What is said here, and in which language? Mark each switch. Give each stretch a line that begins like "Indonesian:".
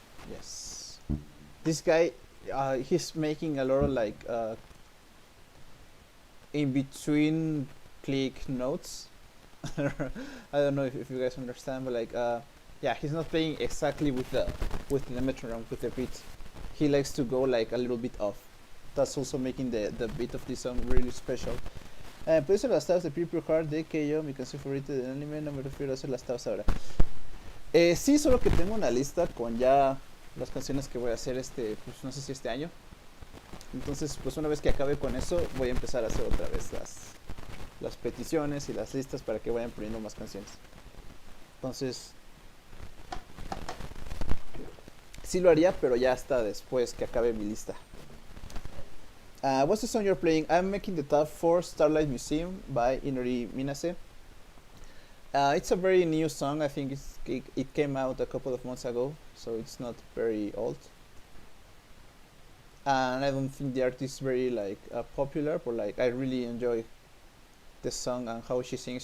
English: Yes. This guy, he's making a lot of like in between click notes. I don't know if you guys understand, but like yeah, he's not playing exactly with the metronome, with the beat. He likes to go like a little bit off. That's also making the beat of this song really special.
Spanish: Puedes hacer las tabs de Purple Heart de Keio, mi canción favorita del anime. No me refiero a hacer las tabs ahora. Sí, solo que tengo una lista con ya las canciones que voy a hacer pues no sé si este año. Entonces, pues una vez que acabe con eso, voy a empezar a hacer otra vez las peticiones y las listas para que vayan poniendo más canciones. Entonces, sí lo haría, pero ya hasta después que acabe mi lista.
English: What's the song you're playing? I'm making the tab for Starlight Museum by Inori Minase. It's a very new song. I think it came out a couple of months ago, so it's not very old. And I don't think the artist is very like popular, but like I really enjoy the song and how she sings.